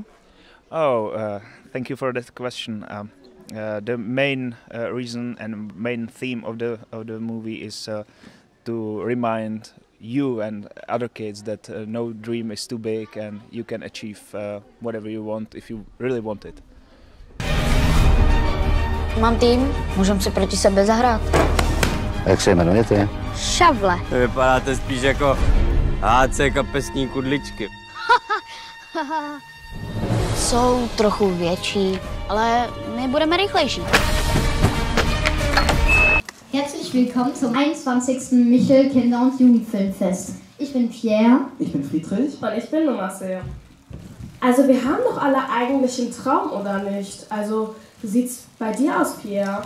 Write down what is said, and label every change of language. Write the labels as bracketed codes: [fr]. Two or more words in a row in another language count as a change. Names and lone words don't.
[en] Oh, thank you for that question. The main reason and main theme of the movie is to remind you and other kids that no dream is too big and you can achieve whatever you want if you really want it. [cs] Mám tým, můžeme si proti sebe zahrát. Jak se jmenujete? Šavle. Vypadáte spíš jako HC kapesní kudličky. Jsou trochu větší, ale my budeme rychlejší. [de] Herzlich willkommen zum 21. Michel-Kinder- und Jugendfilmfest. Ich bin Pierre. Ich bin Friedrich. Und ich bin Marcel. Also wir haben doch alle eigentlich einen Traum, oder nicht? Also wie sieht's bei dir aus, Pierre?